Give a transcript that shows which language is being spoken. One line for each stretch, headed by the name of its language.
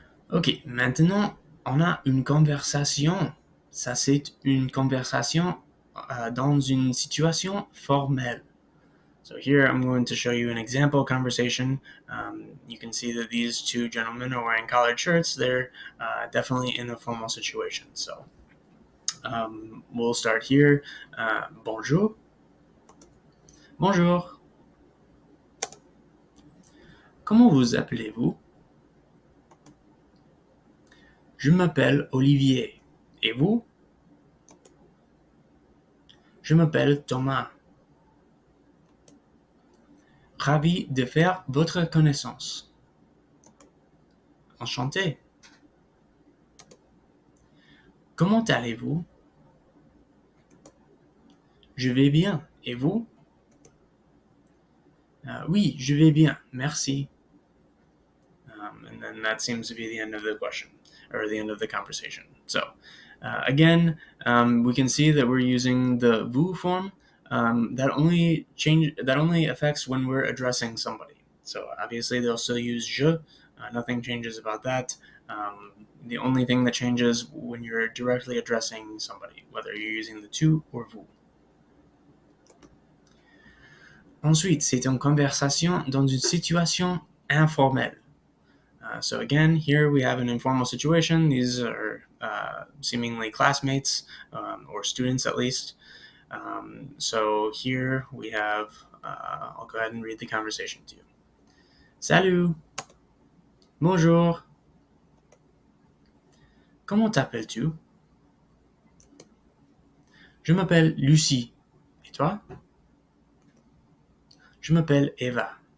French: Ok, maintenant on a une conversation. Ça, c'est une conversation dans une situation formelle.
English: So here I'm going to show you an example conversation. You can see that these two gentlemen are wearing collared shirts. They're definitely in a formal situation. So we'll start here. Bonjour. Bonjour.
French: Comment vous appelez-vous? Je m'appelle Olivier. Et vous? Je m'appelle Thomas. Ravi de faire votre connaissance. Enchanté. Comment allez-vous? Je vais bien. Et vous? Oui, je vais bien, merci.
English: And then that seems to be the end of the question, or the end of the conversation. So, again, we can see that we're using the vous form. That only affects when we're addressing somebody. So obviously they'll still use je. Nothing changes about that. The only thing that changes when you're directly addressing somebody, whether you're using the tu or vous.
French: Ensuite, c'est une conversation dans une situation informelle.
English: So again, here we have an informal situation. These are seemingly classmates or students at least. So here we have, I'll go ahead and read the conversation to you.
French: Salut, bonjour, comment t'appelles-tu? Je m'appelle Lucie. Et toi? Je m'appelle Eva.